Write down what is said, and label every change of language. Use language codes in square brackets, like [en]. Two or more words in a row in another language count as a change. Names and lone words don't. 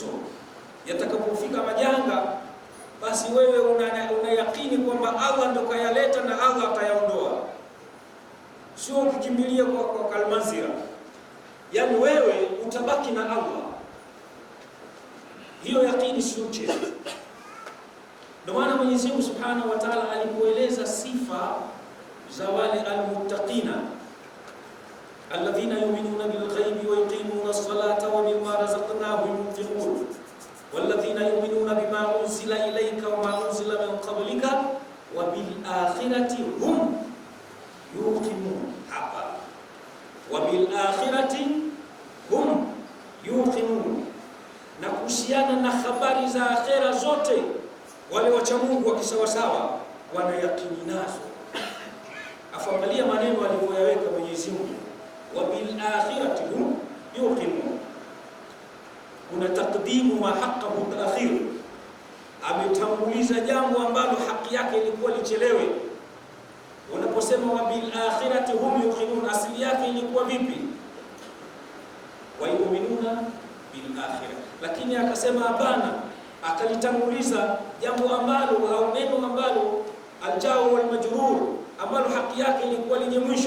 [sw] Yatakapofika majanga, basi wewe una yakini kwamba Allah ndo kayaleta na Allah atayaondoa, sio kukimbilia kwa kalmanzira, yani wewe utabaki na Allah. Hiyo yakini sio mchezo. Ndio maana Mwenyezi Mungu [ar] سبحانه وتعالى [sw] alipoeleza sifa za wale [ar] المتقين، الذين يؤمنون بالغيب ويقيمون الصلاة ومما رزقناهم ينفقون والذين يؤمنون بما أنزل إليك وما أنزل من قبلك وبالآخرة هم يوقنون. [sw] Hapa [ar] وبالآخرة هم يوقنون, [sw] na kuhusiana na habari za akhera zote wale wacha Mungu wakisawasawa wana yakini nazo. Afangalia maneno alipoyaweka Mwenyezi Mungu, [ar] وبالآخرة هم يوقنون. Kuna تقديم ما حقه تأخير, [sw] ametanguliza jambo ambalo haki yake ilikuwa lichelewe. Unaposema [ar] وبالآخرة هم يوقنون, [sw] asili yake ilikuwa vipi? [ar] ويؤمنون بالآخرة, [sw] lakini akasema hapana, akalitanguliza jambo ambalo au neno ambalo [ar] الجار والمجرور [sw] ambalo haki yake ilikuwa lenye mwisho.